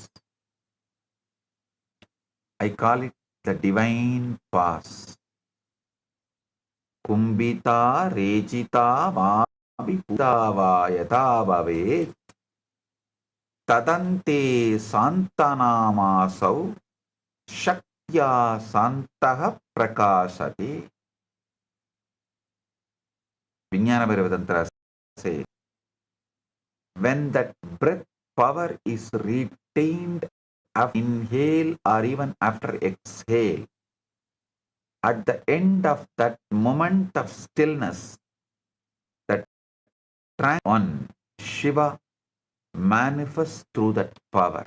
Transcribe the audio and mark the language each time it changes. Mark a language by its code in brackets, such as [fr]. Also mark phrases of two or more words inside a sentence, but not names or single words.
[en] I call it the divine pause. [sa] Kumbhita rejita vabhiputta va yatha bhavet tadante santanamasau shaktya santaha prakasate. [en] Vijnana Bhairavadantara says, when that breath power is retained after inhale or even after exhale, at the end of that moment of stillness, that one Shiva manifests through that power.